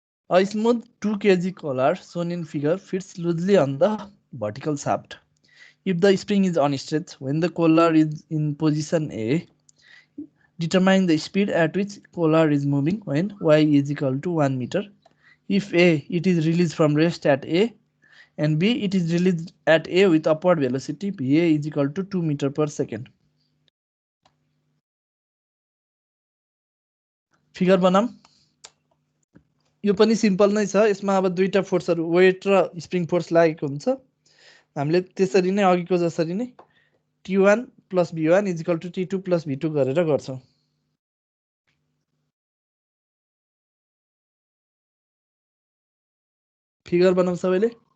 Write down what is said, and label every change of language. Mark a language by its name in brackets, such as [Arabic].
[English] A smooth 2 kg collar shown in figure fits loosely on the vertical shaft. If the spring is unstretched when the collar is in position A, determine the speed at which collar is moving when y is equal to 1 meter. If A, it is released from rest at A, and B, it is released at A with upward velocity Va is equal to 2 meter per second. [Nepali] Figure बनाम यो पनि simple नै छ यसमा अब दुईटा फोर्सहरु weight र spring force लागेको हुन्छ हामीले त्यसरी नै अघिको जसरी नै T1 + V1 = T2 + V2 गरेर गर्छौं फिगर बनाउँ सबैले